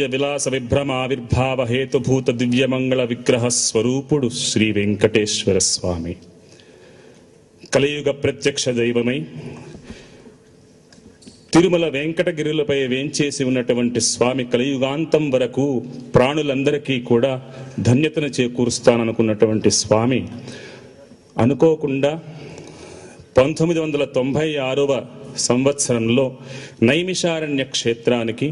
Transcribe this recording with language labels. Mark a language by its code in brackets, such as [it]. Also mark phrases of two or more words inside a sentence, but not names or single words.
[te] విలాస విభ్రమావిర్భావ హేతుభూత దివ్య మంగళ విగ్రహ స్వరూపుడు శ్రీ వేంకటేశ్వర స్వామి కలియుగ ప్రత్యక్ష దైవమై తిరుమల వెంకటగిరులపై వేంచేసి ఉన్నటువంటి స్వామి కలియుగాంతం వరకు ప్రాణులందరికీ కూడా ధన్యతను చేకూరుస్తాననుకున్నటువంటి స్వామి అనుకోకుండా 1996వ సంవత్సరంలో నైమిషారణ్య క్షేత్రానికి